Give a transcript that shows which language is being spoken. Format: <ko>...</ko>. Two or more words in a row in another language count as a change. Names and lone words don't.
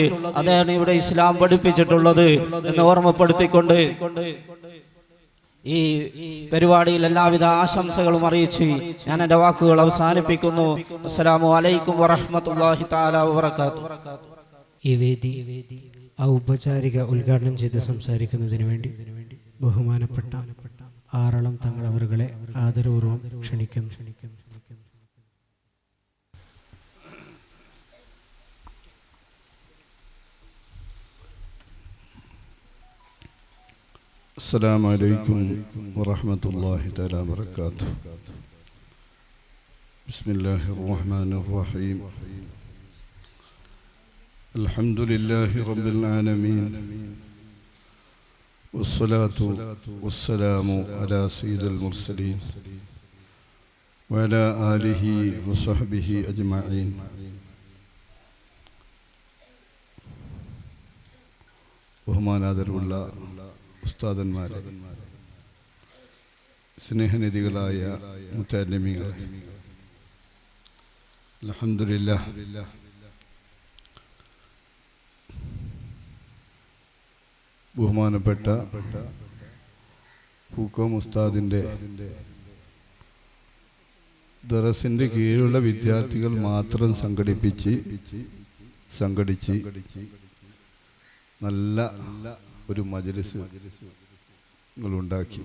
<ml>അതാണ് ഇവിടെ ഇസ്ലാം പഠിപ്പിച്ചിട്ടുള്ളത് എന്ന് ഓർമ്മപ്പെടുത്തിക്കൊണ്ട് ഈ പരിപാടിയിൽ എല്ലാവിധ ആശംസകളും അറിയിച്ച് ഞാൻ എൻ്റെ വാക്കുകൾ അവസാനിപ്പിക്കുന്നു.</ml> <ar>السلام عليكم ورحمة الله تعالى وبركاته.</ar> <ml>ഈ വേദി ഔപചാരിക ഉദ്ഘാടനം ചെയ്ത് സംസാരിക്കുന്നതിന് വേണ്ടി ബഹുമാനപ്പെട്ട ആറളം തങ്ങൾ അവരുകളെ ആദരപൂർവ്വം ക്ഷണിക്കുന്നു.</ml> <ar>السلام عليكم ورحمة الله تعالى وبركاته. بسم الله الرحمن الرحيم. الحمد لله رب العالمين والصلاة والسلام على سيد المرسلين وعلى آله وصحبه أجمعين.</ar> <ml>ബഹുമാനാദരവുള്ള ഉസ്താദന്മാരെ, സ്നേഹനിധികളായ മുത്തഅല്ലിമീങ്ങളെ, അൽഹംദുലില്ലാഹ് ബഹുമാനപ്പെട്ട പൂക്കോം ഉസ്താദിൻ്റെ ദറസിൻ്റെ കീഴിലുള്ള വിദ്യാർത്ഥികൾ മാത്രം സംഘടിച്ച് നല്ല ഒരു മജ്‌ലിസ് ഉണ്ടാക്കി.</ml>